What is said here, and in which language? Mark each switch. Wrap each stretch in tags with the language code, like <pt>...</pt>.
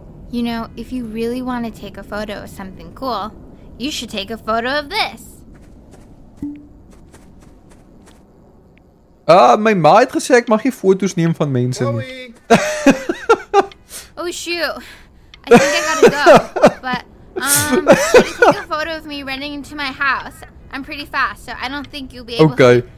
<en>You know, if you really want to take a photo of something cool, you should take a photo of this.</en> <af>My ma het gesê ek mag nie foto's neem van mense nie.</af> <en>Oh shoot. I think I gotta go. But should you take a photo of me running into my house? I'm pretty fast, so I don't think you'll be able to.</en>